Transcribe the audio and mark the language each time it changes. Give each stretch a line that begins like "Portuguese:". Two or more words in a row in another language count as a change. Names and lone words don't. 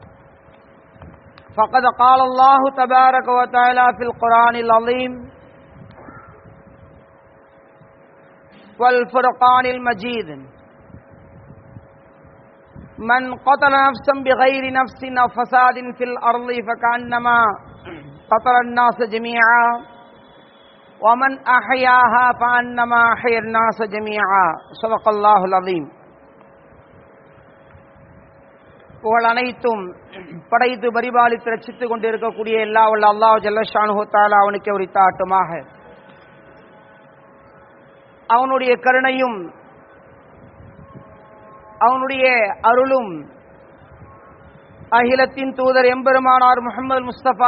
Arabic: فقد قال الله تبارك وتعالى في القرآن العظيم والفرقان المجيد: من قتل نفسا بغير نفس أو فساد في الأرض فكأنما قتل الناس جميعا ومن أحياها فأنما أحيا الناس جميعا. صدق الله العظيم.
Tamil: புகழ் அனைத்தும் படைத்து பரிபாலித்து ரட்சித்துக் கொண்டிருக்கக்கூடிய எல்லா வல்ல
Arabic: الله جل شأنه تعالى
Tamil: அவனுக்கு உரித்தாட்டுமாக. அவனுடைய கருணையும் அவனுடைய அருளும் அகிலத்தின் தூதர் எம்பெருமானார் முஹம்மது முஸ்தபா